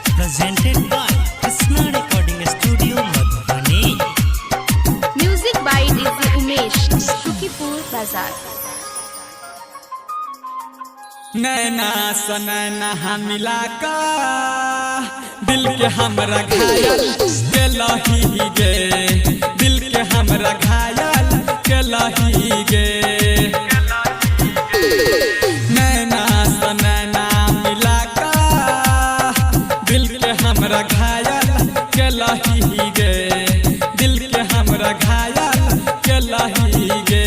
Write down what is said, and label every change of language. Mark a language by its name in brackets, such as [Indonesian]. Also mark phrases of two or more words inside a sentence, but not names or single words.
[English] presented by Krishna Recording Studio, Madhubani. Music by DJ Umesh, Shukipur Bazaar. [Maithili] नैना सनैना मिला का दिल के हमरा घायल के लही गे, दिल के हमरा घायल के लही गे। नैना सनैना मिला का दिल के हमरा घायल के लही गे, दिल के हमरा घायल के लही गे।